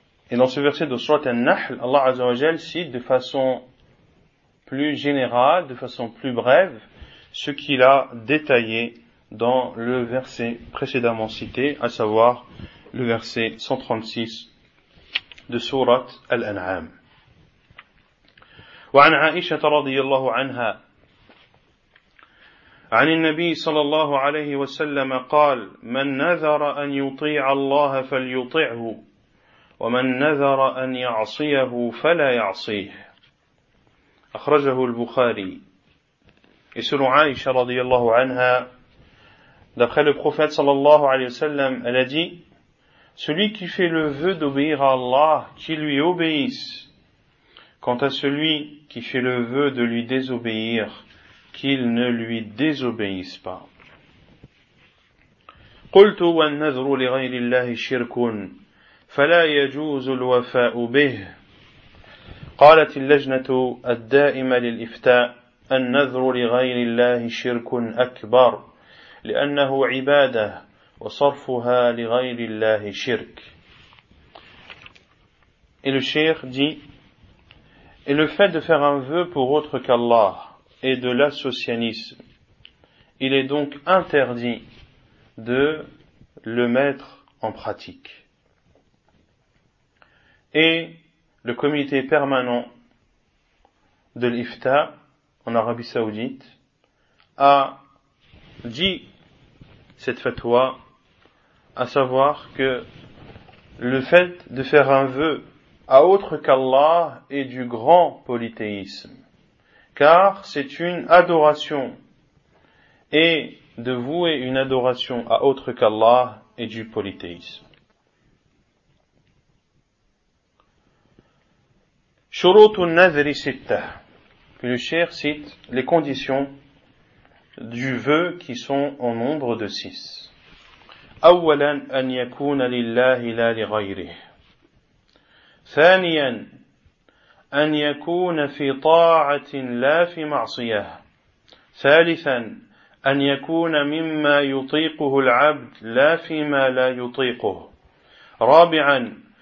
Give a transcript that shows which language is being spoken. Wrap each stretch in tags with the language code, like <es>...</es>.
<fr>Et dans ce verset de Sourate An-Nahl, Allah Azza wa Jal cite de façon plus général, de façon plus brève, ce qu'il a détaillé dans le verset précédemment cité, à savoir le verset 136 de Sourate Al-An'am.</fr> <ar>وعن عائشة رضي الله عنها عن النبي صلى الله عليه وسلم قال من نذر أن يطيع الله فليطعه ومن نذر أن يعصيه فلا يعصيه أخرجه البخاري.</ar> <fr>Et selon Aïcha radiyallahu anha, d'après le prophète sallallahu alayhi wa sallam, elle a dit, celui qui fait le vœu d'obéir à Allah, qu'il lui obéisse. Quant à celui qui fait le vœu de lui désobéir, qu'il ne lui désobéisse pas.</fr> <ar>قلت والنذر لغير الله شرك فلا يجوز الوفاء به. قالت اللجنة الدائمة للإفتاء النذر لغير الله شرك أكبر لأنه عبادة وصرفها لغير الله شرك.</ar> <fr>Et le Cheikh dit, et le fait de faire un vœu pour autre qu'Allah est de l'associanisme. Il est donc interdit de le mettre en pratique. Et le comité permanent de l'Ifta en Arabie Saoudite a dit cette fatwa, à savoir que le fait de faire un vœu à autre qu'Allah est du grand polythéisme, car c'est une adoration, et de vouer une adoration à autre qu'Allah est du polythéisme.</fr> <ar>شروط النذر ستة.</ar> <fr>Le Cheikh cite les conditions du vœu qui sont en nombre de six.</fr> <ar>أولا أن يكون لله لا لغيره. ثانيا أن يكون في طاعة لا في معصية. ثالثا أن يكون مما يطيقه العبد لا فيما لا يطيقه. رابعا</ar>